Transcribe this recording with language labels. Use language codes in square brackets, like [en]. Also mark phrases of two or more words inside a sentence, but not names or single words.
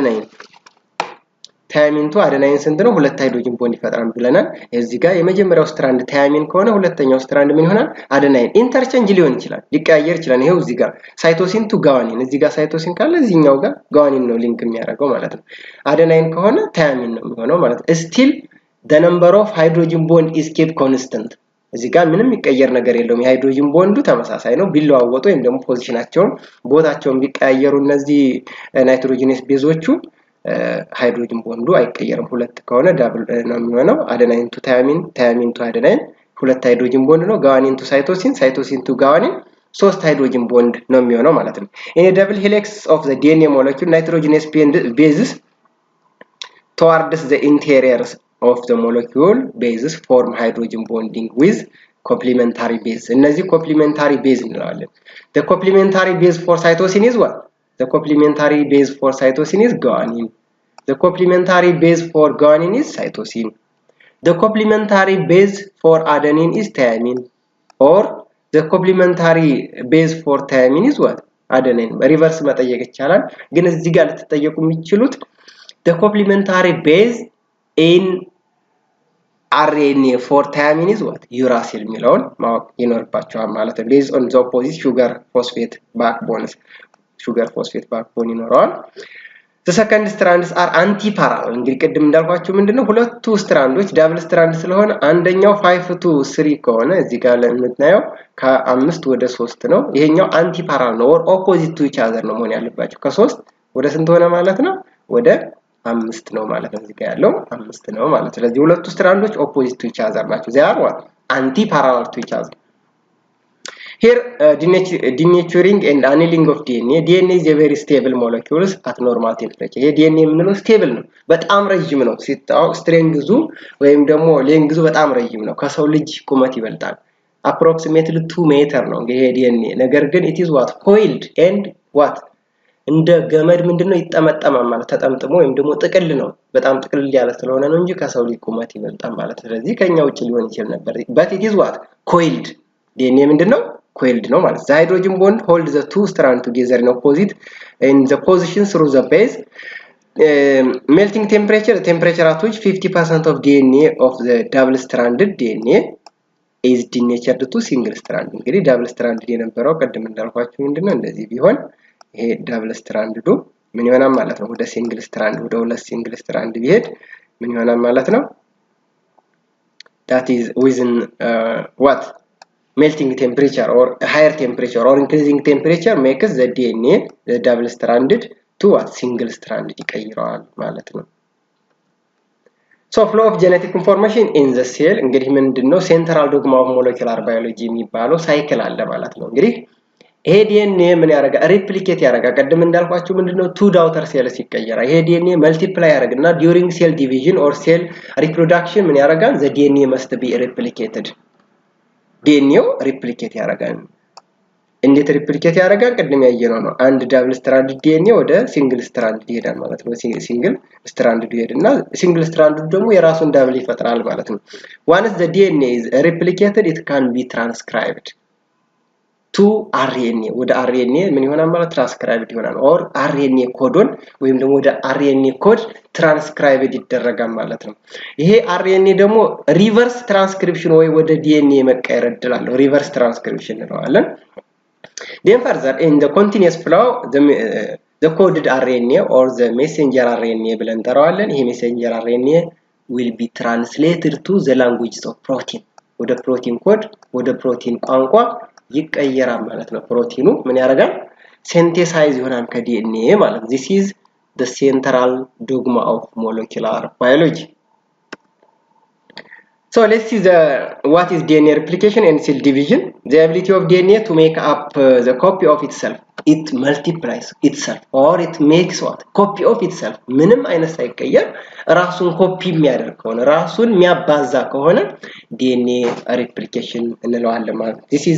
[am] adenine ስንት ነው ሁለት [en] hydrogen bond [am] ይፈጥራል ብለናል እዚህ ጋር የመጀመሪያው ስትራንድ thymine ከሆነ ሁለተኛው ስትራንድ ምን ይሆናል adenine ኢንተርቼንጅ ሊሆን ይችላል ሊቀያየር ይችላል ይሄው እዚህ ጋር [en] cytosine to guanine [am] እዚህ ጋር cytosine ካለ እዚህኛው ጋር guanine ነው ሊንክ የሚያደርገው ማለት ነው adenine ከሆነ thymine ነው የሚሆነው ማለት [en] still the number of hydrogen bond is kept constant [am] እዚህ ጋር ምንም የሚቀየር ነገር የለውም የሃይድሮጅን ቦንዱ ተመሳሳይ ነው ቢለዋወጡ ወይም ደግሞ ፖዚሽናቸውን ቦታቸውን ቢቀያየሩ እነዚህ ናይትሮጂነስ ቤዞቹ ሃይድሮጅን ቦንዱ አይቀየርም ሁለት ከሆነ ዳብል ነው የሚሆነው [en] adenine to thymine thymine to adenine [am] ሁለት [en] hydrogen bond [am] ነው [en] guanine to cytosine cytosine to guanine [am] ሶስት [en] hydrogen bond [am] ነው የሚሆነው ማለት ነው [en] in a double helix of the DNA molecule nitrogenous bases towards the interiors of the molecule bases form hydrogen bonding with complementary base [am] እነዚህ complementary base እንላለን [en] the complementary base for cytosine is what the complementary base for cytosine is guanine the complementary base for guanine is cytosine the complementary base for adenine is thymine or the complementary base for thymine is what adenine reverse [am] መጠየቅ ይቻላል ግን እዚህ ጋር ልትጠየቁ የሚችሉት [en] the complementary base in RNA for thymine is what uracil [am] የሚለውን ማወቅ ይኖርባቸዋል ማለት ነው [en] based on the opposite sugar phosphate backbones sugar phosphate backbone [am] ይኖራል [en] the second strands are anti-parallel [am] እንግዲህ ቅድም እንዳልኳችሁ ምንድነው ሁለቱ ስትራንዶች [en] double strand [am] ስለሆነ አንደኛው 5 to 3 ከሆነ እዚህ ጋር ለምትናየው ከ5 ወደ 3 ነው ይሄኛው anti-parallel ነው [en] or opposite to each other [am] ነው መሆን ያለባቸው ከ3 ወደ ስንት ሆነ ማለት ነው ወደ 5 ነው ማለት ነው እዚህ ጋር ያለው 5 ነው ማለት ስለዚህ ሁለቱ ስትራንዶች [en] opposite to each other [am] ናቸው [en] they are what anti-parallel to each other here denaturing and annealing of DNA is a very stable molecules at normal temperature [am] ይሄ DNA ምንለው stable ነው በጣም ረጅም ነው ሲታው ስትሬንግዙ ወይም ደግሞ ሌንግዙ በጣም ረጅም ነው ከሰው ልጅ ቁመት ይበልጣል [en] approximately 2 meter [am] ነው ይሄ DNA ነገር ግን [en] it is what coiled and what [am] እንደ ገመድ ምንድነው ይጠመጠማል ማለት ተጠምጥሞ ወይም ደግሞ ጥቅል ነው በጣም ጥቅል ያለ ስለሆነ ነው እንጂ ከሰው ልጅ ቁመት ይበልጣል ማለት ስለዚህ ከኛ ውጭ ሊሆን ይችላል ነበር [en] but it is what coiled [am] DNA ምንድነው coiled ነው ማለት [en] the hydrogen bond hold the two strands together in opposite in the position through the base melting temperature at which 50% of DNA of the double stranded DNA is denatured to single strand [am] እንግዲህ [en] double stranded [am] የነበረው ቀደም እንዳልኳችሁ ምንድነው እንደዚህ ቢሆን ይሄ [en] double strand [am] ዱ ምን ይሆናል ማለት ነው ወደ [en] single strand [am] ወደ ሁለት [en] single strand [am] ቢሄድ ምን ይሆናል ማለት ነው [en] that is within what melting temperature or higher temperature or increasing temperature makes the DNA the double stranded to what single stranded [am] ይቀይረዋል ማለት ነው [en] so flow of genetic information in the cell [am] እንግዲህ ምንድነው [en] central dogma of molecular biology [am] የሚባለው ሳይክል አለ ማለት ነው እንግዲህ ይሄ DNA ምን ያደርጋል ሪፕሊኬት ያደርጋል ቀደም እንዳልኳችሁ ምንድነው [en] two daughter cells [am] ይቀየራል ይሄ DNA multiply ያደርግና [en] during cell division or cell [am] reproduction ምን ያደርጋል [en] the DNA must be replicated DNA replicate [am] ያደርጋል እንዴት ሪፕሊኬት ያደርጋል ቀደም ያየነው ነው አንድ [en] double strand DNA [am] ወደ [en] single strand [am] ይሄዳል ማለት ነው [en] single strand [am] ይሄድና [en] single strand [am] ደግሞ የራሱን ዳብል ይፈጥራል ማለት ነው [en] once the DNA is replicated it can be transcribed to RNA [am] ወደ RNA ምን ይሆናል ማለት ትራንስክራይብድ ይሆናል [en] or RNA codon [am] ወይም ደግሞ ወደ [en] RNA code [am] ትራንስክራይብድ ይደረጋል ማለት ነው ይሄ RNA ደግሞ [en] reverse transcription [am] ወይ ወደ DNA መቀየር ይደላል [en] reverse transcription [am] እንለዋለን [en] then further in the continuous flow the coded RNA or the messenger RNA [am] ብለን እንጠራዋለን ይሄ [en] messenger RNA will be translated to the languages of protein [am] ወደ [en] protein code [am] ወደ ፕሮቲን ቋንቋ ይቀየራል ማለት ነው ፕሮቲኑ ምን ያደርጋል ሲንቴሳይዝ ይሆናል ከዲኤንኤ ማለት [en] this is the central dogma of molecular biology so let's see what is DNA replication and cell division the ability of DNA to make up the copy of itself it multiplies itself or it makes what copy of itself [am] ምንም አይነት ሳይቀየር ራሱን ኮፒ የሚያደርግ ከሆነ ራሱን የሚያባዛ ከሆነ DNA replication እንለዋለን ማለት [en] this is